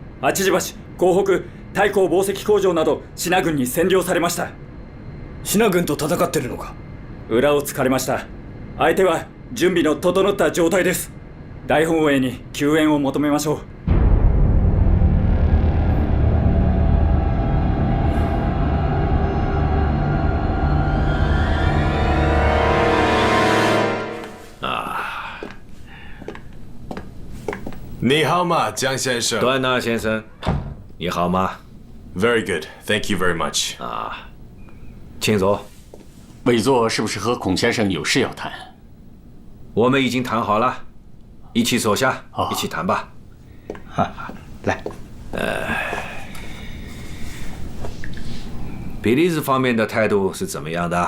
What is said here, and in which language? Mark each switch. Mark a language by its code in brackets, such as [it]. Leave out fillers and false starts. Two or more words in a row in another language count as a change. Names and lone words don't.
[ja] 八字橋、港北、太閤紡績工場など支那軍に占領されました。支那軍と戦ってるのか？裏を突かれました。相手は準備の整った状態です。大本営に救援を求めましょう。 [zh] 你好吗，江先生？段纳先生，你好吗 [en] ？Very good, thank you very much. [zh] 请坐。委座是不是和孔先生有事要谈？我们已经谈好了，一起坐下，一起谈吧。来，比利时方面的态度是怎么样的？